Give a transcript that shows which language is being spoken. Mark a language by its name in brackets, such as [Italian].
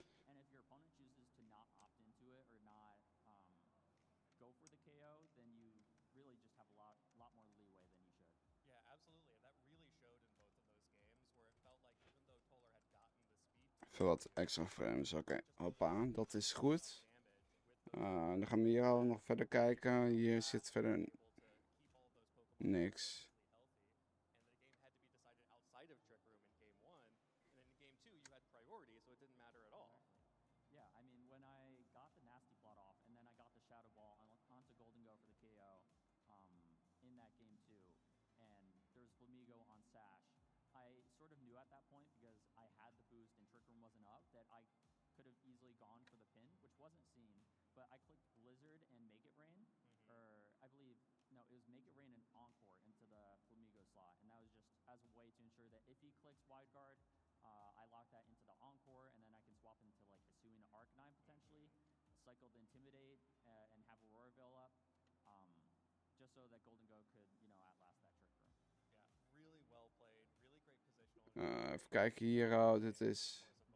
[English] and if your opponent chooses to not opt into it or not go for the KO, then you really just have a lot more leeway than you should. Yeah, absolutely. And that really showed in both of those games where it felt like even though Toller had gotten the speed [Dutch] Even wat extra frames, oké. Hoppa, dat is goed. Dan gaan we hier al nog verder kijken. Hier zit verder niks. [English] and the game had to be decided outside of Trick Room in game 1, and then in game 2 you had priority, so it didn't matter at all. Yeah, I mean, when I got the Nasty Plot off and then I got the Shadow Ball onto Golden Go for the KO in that game 2, and there's Flamigo on Sash, I sort of knew at that point, because I had the boost and Trick Room wasn't up, that I could have easily gone for the pin, which wasn't seen, but I clicked Blizzard and Make It Rain, or I believe, no, it was Make It Rain and Encore into the Flamigo slot, and that was just as a way to ensure that if he clicks Wide Guard, I lock that into the Encore, and then I can swap into like Hisuian Arcanine potentially, cycle the Intimidate, and have Aurora Veil up, just so that Golden Go could, outlast that Trick Room. Yeah, really well played, really great positional. [Dutch] Even kijken hier al, dit is...